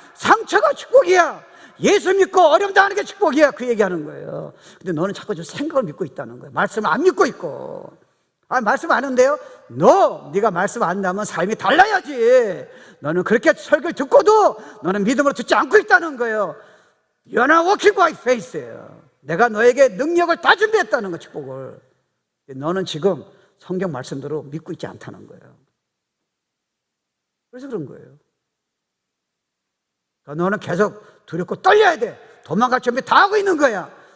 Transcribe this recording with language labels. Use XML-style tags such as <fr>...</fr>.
<ko>상처가 축복이야. 예수 믿고 어려움 당하는 게 축복이야. 그 얘기하는 거예요. 근데 너는 자꾸 저 생각을 믿고 있다는 거예요. 말씀을 안 믿고 있고. 말씀 아는데요? 네가 말씀 안 나면 삶이 달라야지. 너는 그렇게 설교를 듣고도 너는 믿음으로 듣지 않고 있다는 거예요.</ko> <en>You're not walking by faith예요.</en> <ko>내가 너에게 능력을 다 준비했다는 거, 축복을. 너는 지금 성경 말씀대로 믿고 있지 않다는 거예요. 그래서 그런 거예요. 그러니까 너는 계속 두렵고 떨려야 돼. 도망갈 준비 다 하고 있는 거야.</ko>